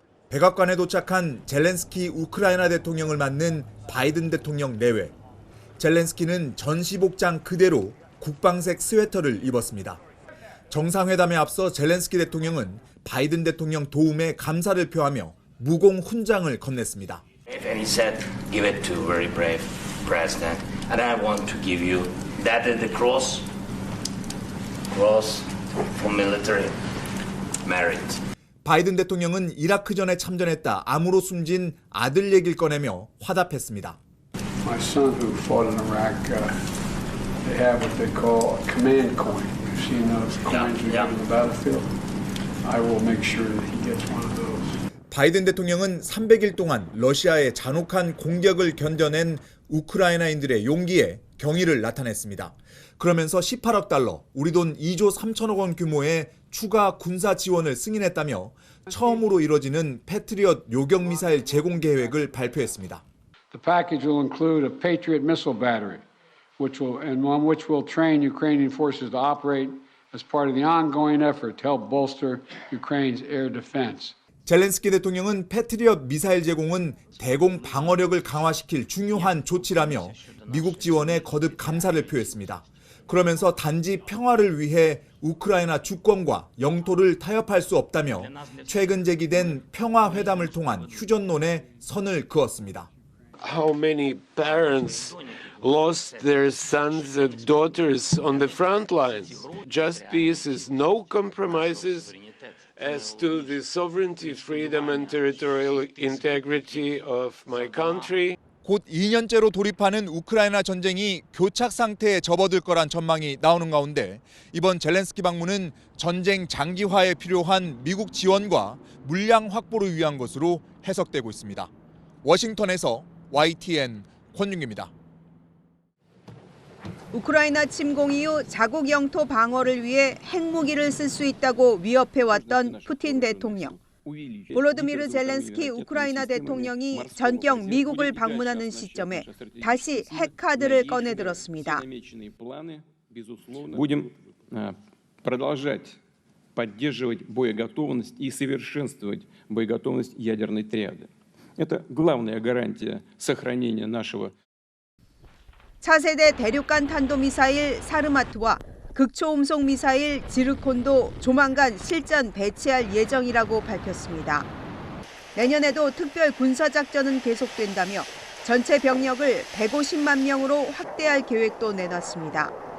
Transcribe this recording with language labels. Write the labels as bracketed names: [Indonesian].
[Korean] 백악관에 도착한 젤렌스키 우크라이나 대통령을 맞는 바이든 대통령 내외. 젤렌스키는 전시복장 그대로 국방색 스웨터를 입었습니다. 정상회담에 앞서 젤렌스키 대통령은 바이든 대통령 도움에 감사를 표하며 무공 훈장을 건넸습니다. [English] And he said, give it to a very brave president. And I want to give you that is the cross cross for military merit. [Korean] 바이든 대통령은 이라크전에 참전했다 암으로 숨진 아들 얘기를 꺼내며 화답했습니다. [English] My son who fought in Iraq, they have what they call a command coin. You've seen those coins you have in the battlefield. I will make sure that he gets one of those. [Korean] 바이든 대통령은 300일 동안 러시아의 잔혹한 공격을 견뎌낸 우크라이나인들의 용기에 경의를 나타냈습니다. 그러면서 18억 달러, 우리 돈 2조 3천억 원 규모의 추가 군사 지원을 승인했다며 처음으로 이뤄지는 패트리엇 요격 미사일 제공 계획을 발표했습니다. [English] The package will include a Patriot missile battery, which will train Ukrainian forces to operate as part of the ongoing effort to help bolster Ukraine's air defense. [Korean] 젤렌스키 대통령은 패트리엇 미사일 제공은 대공 방어력을 강화시킬 중요한 조치라며 미국 지원에 거듭 감사를 표했습니다. 그러면서 단지 평화를 위해 우크라이나 주권과 영토를 타협할 수 없다며 최근 제기된 평화회담을 통한 휴전론에 선을 그었습니다. [English] How many parents lost their sons and daughters on the front lines? Just peace, no compromises as to the sovereignty, freedom and territorial integrity of my country. [Korean] 곧 2년째로 돌입하는 우크라이나 전쟁이 교착 상태에 접어들 거란 전망이 나오는 가운데 이번 젤렌스키 방문은 전쟁 장기화에 필요한 미국 지원과 물량 확보를 위한 것으로 해석되고 있습니다. 워싱턴에서 YTN 권윤기입니다. 우크라이나 침공 이후 자국 영토 방어를 위해 핵무기를 쓸 수 있다고 위협해왔던 푸틴 대통령. 볼로드미르 젤렌스키 우크라이나 대통령이 전격 미국을 방문하는 시점에 다시 핵카드를 꺼내들었습니다. [Russian] Будем продолжать поддерживать боеготовность и совершенствовать боеготовность ядерной триады. Это главная гарантия сохранения нашего. [Korean] 차세대 대륙간 탄도미사일 사르마트와 극초음속 미사일 지르콘도 조만간 실전 배치할 예정이라고 밝혔습니다. 내년에도 특별 군사작전은 계속된다며 전체 병력을 150만 명으로 확대할 계획도 내놨습니다.